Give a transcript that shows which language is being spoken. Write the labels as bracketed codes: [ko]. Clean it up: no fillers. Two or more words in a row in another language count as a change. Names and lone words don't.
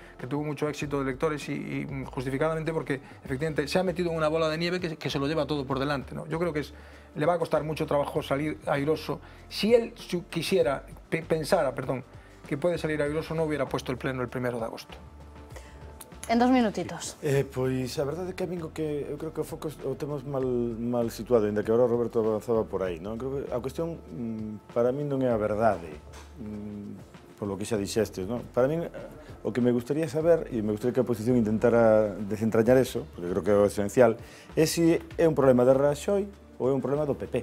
[es] Que tuvo mucho éxito de lectores y justificadamente porque efectivamente se ha metido en una bola de nieve que se lo lleva todo por delante, ¿no? Yo creo que le va a costar mucho trabajo salir airoso. Si él pensara que puede salir airoso, no hubiera puesto el pleno el 1 de agosto. En 2 minutitos. [gl] Pois a verdade é que a min eu creo que o foco o temos mal situado, ainda que agora Roberto avanzaba por aí, non? Creo que a cuestión para min non é a verdade, [es] por lo que [gl] xa dixestes, non? Para min o que me gustaría saber, e me gustaría que a oposición intentara desentrañar eso, porque creo que é o esencial, é se é un problema de Raxoi ou é un problema do PP.